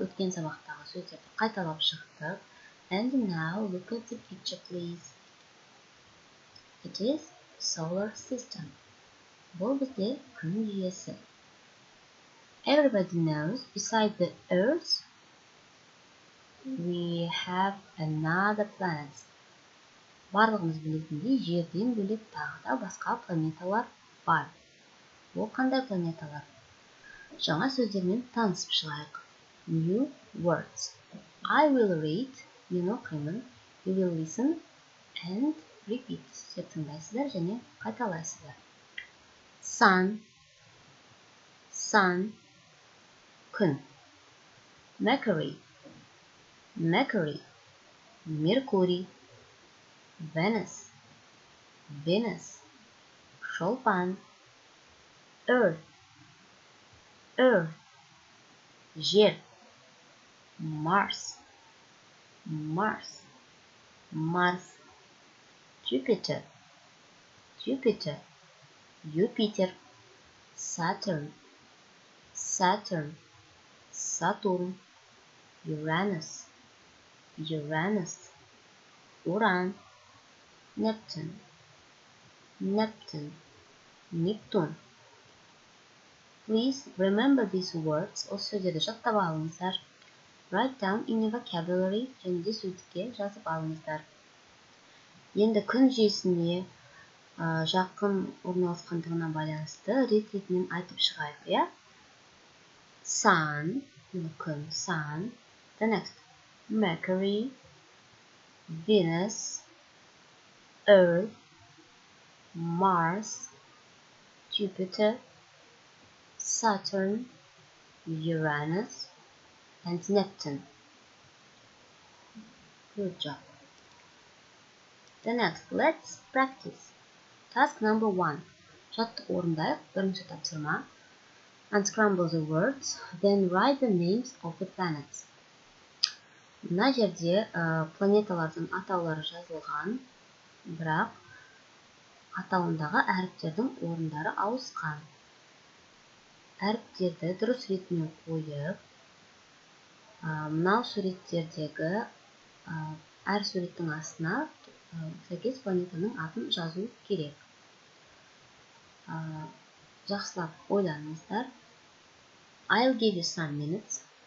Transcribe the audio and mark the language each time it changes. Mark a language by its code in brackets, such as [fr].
[kk] Өткен сабақтағы сөздерді қайталап шықтық. [en] And now look at the picture, please. It is solar system. [kk] Бұл бізде күн жүйесі. [en] Everybody knows, besides the Earth, we have another planet. [kk] Барлығымыз білетіндей, жерден бөлек тағы да басқа планеталар бар. Ол қандай планеталар? Жаңа сөздермен танысып шығайық. [en] New words. I will read. [kk] Мен оқимын. [en] You will listen and repeat. [kk] Сіз тыңдайсыздар және қайталайсыздар. [en] Sun. Sun. Күн. Mercury. Mercury. Mercury. Venus. Venus. Шолпан. Earth. Earth. Жер. Mars. Mars. Mars. Jupiter. Jupiter. Jupiter. Saturn. Saturn. Saturn. Uranus. Uranus. Uran. Neptune. Neptune. Neptune. Please remember these words. [kk] Осы сөздерді жаттап алыңыздар. [en] Write down in your vocabulary. [kk] Және де сөздікке жазып алыңыздар. Енді күн жүйесіне жақын орналасқандығына байланысты рет-ретімен айтып шығайық, иә? [en] Sun, күн, sun. The next, Mercury, Venus, Earth, Mars, Jupiter, Saturn, Uranus, and Neptune. Good job. The next, let's practice. Task number 1. [kk] Жаттық орындайық. Бірінші тапсырма. [en] Unscramble the words, then write the names of the planets. [kk] Мына жерде планеталардың атаулары жазылған, бірақ атауындағы әріптердің орындары ауысқан. Әріптерді дұрыс ретімен қойып, мынау суреттердегі әр суреттің астына сәйкес планетаның атын жазу керек. Жақсылап ойланыңыздар. [en] I'll give you some minutes.